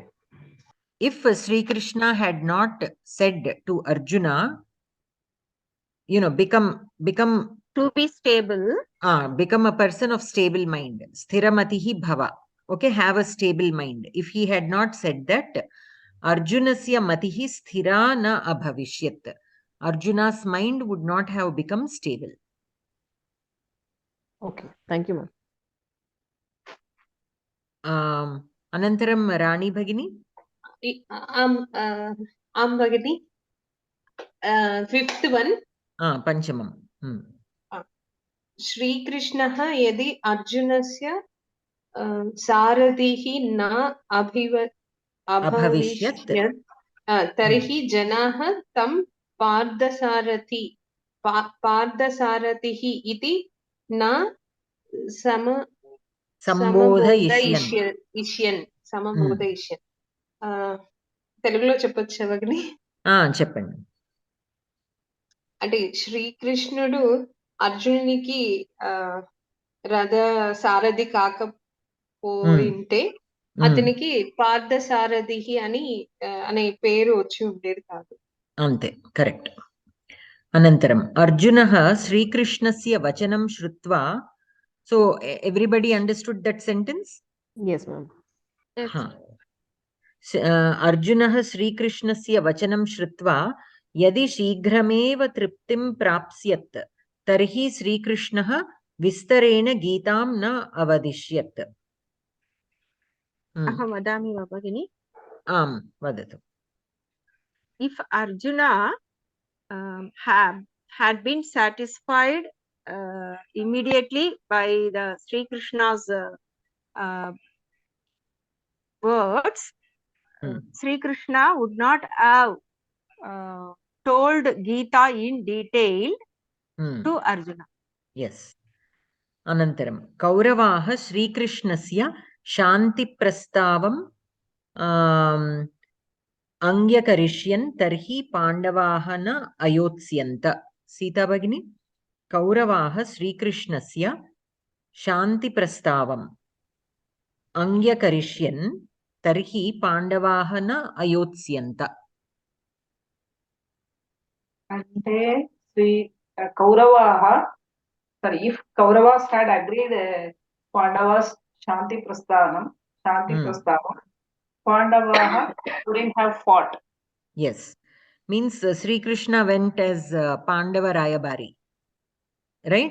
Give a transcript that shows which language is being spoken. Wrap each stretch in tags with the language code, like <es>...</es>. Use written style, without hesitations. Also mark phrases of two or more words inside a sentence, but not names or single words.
<en>If Sri Krishna had not said to Arjuna, become to be stable, become a person of stable mind,</en> <sa>स्थिरमतिः भव.</sa> <en>Okay, have a stable mind. If he had not said that,</en> <sa>अर्जुनस्य मतिः स्थिरा न अभविष्यत्.</sa> <en>Arjuna's mind would not have become stable. Okay, thank you, ma'am.</en> <sa>अनन्तरम् रानी भगिनी? Bhagini.</sa> <en>Fifth one.</en> <sa>Panchamam. श्री कृष्णः यदि अर्जुनस्य सारथिः न अभविष्यत् अभविष्यत् तर्हि जनाः तं पार्थसारथिः इति न सम संबोधयिष्यन्</sa> <te>సమబోధయిష్యన్ తెలుగులో చెప్పొచ్చా వదిని చెప్పండి. అంటే శ్రీకృష్ణుడు అర్జునునికి రథ సారథి కాకపోయింటే అతనికి పార్థసారథి అని అనే పేరు వచ్చి ఉండేది కాదు.</te> <en>అంతే, కరెక్ట్.</en> <sa>अनन्तरम् अर्जुनः श्रीकृष्णस्य वचनं श्रुत्वा,</sa> <en>so everybody understood that sentence? Yes, ma'am.</en> <sa>अर्जुनः श्रीकृष्णस्य वचनं श्रुत्वा यदि शीघ्रमेव तृप्तिं प्राप्स्यत् तर्हि श्रीकृष्णः विस्तरेण गीतां न अवदिष्यत्. अहं वदामि वा भगिनि? आम्, वदतु.</sa> <en>If Arjuna had been satisfied immediately by the Sri Krishna's words, Sri Krishna would not have told Geeta in detail to Arjuna. Yes.</en> <sa>अनन्तरम् कौरवाः Srikrishणस्य शान्तिप्रस्तावं अंग्यकरिष्यन् तर्हि पाण्डवाः न अयोत्स्यन्त. सीता भगिनी, कौरवाः श्रीकृष्णस्य शान्तिप्रस्तावम् अंग्यकरिष्यन् तर्हि पाण्डवाः न अयोत्स्यन्त.</sa> <te>అంటే కౌరవాः,</te> <en>sorry, if Kauravas had agreed Pandavas</en> <sa>शान्ति प्रस्तावम्,</sa> <en>Pandavaha wouldn't have fought. Yes, means Sri Krishna went as Pandava Rayabari, right?</en>